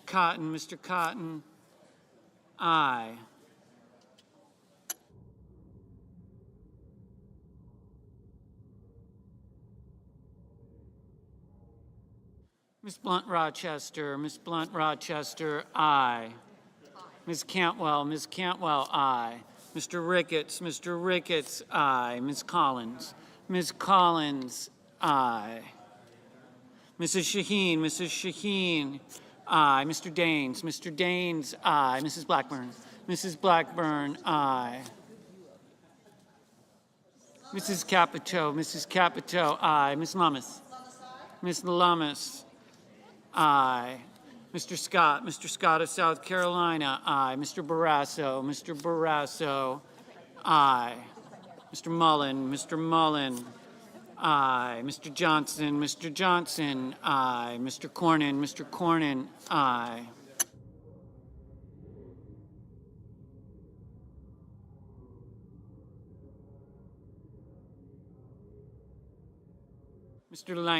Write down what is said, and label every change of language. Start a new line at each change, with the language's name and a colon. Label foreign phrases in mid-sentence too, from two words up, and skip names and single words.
English: Cotton, aye. Ms. Blunt Rochester, aye. Ms. Cantwell, aye. Mr. Ricketts, aye. Ms. Collins, aye. Mrs. Shaheen, aye. Mr. Daines, aye. Mrs. Blackburn, aye. Mrs. Capito, aye. Ms. Lummis, aye. Mr. Scott of South Carolina, aye. Mr. Barrasso, aye. Mr. Mullen, aye. Mr. Johnson, aye. Mr. Cornyn, aye. Mr.